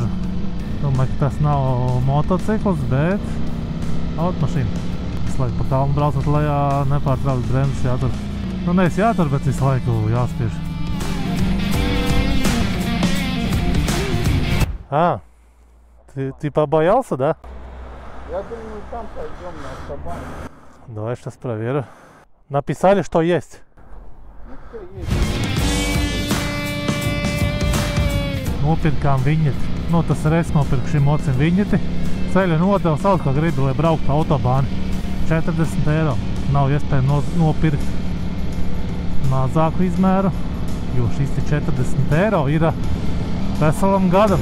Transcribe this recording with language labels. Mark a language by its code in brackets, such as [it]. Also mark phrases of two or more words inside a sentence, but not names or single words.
[lv] Domāju, ka tas nav motocikls, bet automašīna. Visu laiku pa kalnu braucot lejā, nepārtraukt bremžas jātur. Nevis jātur, bet visu laiku jāspiež. [ru] Ты побоялся, да? Я думаю, там пойдем на автобан. Давай сейчас проверю. Написали, что есть. Все есть. [lv] Nopirkām viņeti. Tas ir es nopirku šim mocim viņeti. Ceļa nodevu sauc, kā gribu, lai brauktu autobāni. 40 eiro. Nav iespēja nopirkt mazāku izmēru, jo šis 40 eiro ir veselam gadam.